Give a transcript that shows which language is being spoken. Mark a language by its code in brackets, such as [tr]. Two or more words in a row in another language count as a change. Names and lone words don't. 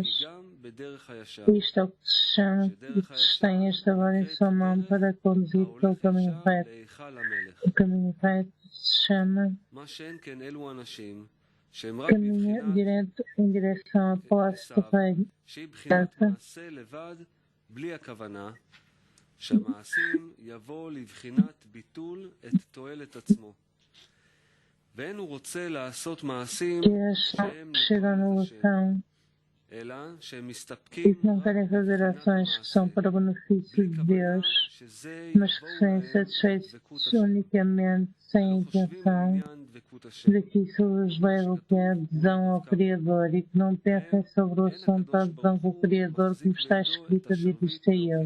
[pt] Isto é o que se chama, e que se tem esta vara em sua mão para conduzir pelo caminho reto. O caminho reto se chama caminho direto em direção ao Palácio do Rei. [he] שהמעשים יבוא לבחינת ביטול את תועלת עצמו. ואין הוא רוצה לעשות מעשים שהם לא אלא שהם מסתפקים [pt] não querem fazer ações que são para o benefício de Deus, mas que são satisfeitos unicamente sem a intenção de que isso os leve a adesão ao Criador e que não pensem sobre o assunto da adesão com o Criador, como está escrito a dirigir-se a ele.